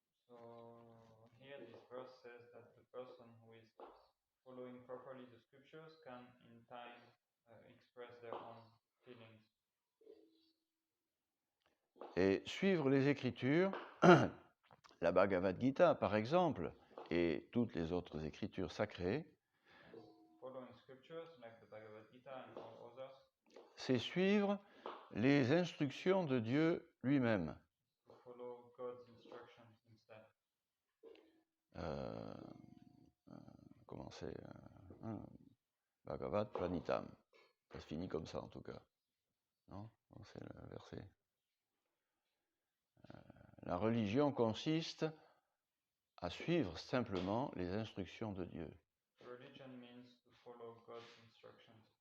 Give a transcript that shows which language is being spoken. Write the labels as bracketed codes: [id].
[en] so here this verse says that the person who is following properly the scriptures can in time express their own feelings. [fr] Et suivre les Écritures, la Bhagavad Gita par exemple, et toutes les autres écritures sacrées, [en] Following scriptures like the Bhagavad Gita and all others, [fr] c'est suivre les instructions de Dieu lui-même. [en] to follow God's instructions instead. [fr] Comment c'est Bhagavad Pranitam. Ça se finit comme ça en tout cas. Non, c'est le verset. La religion consiste à suivre simplement les instructions de Dieu. [en] Religion means to follow God's instructions.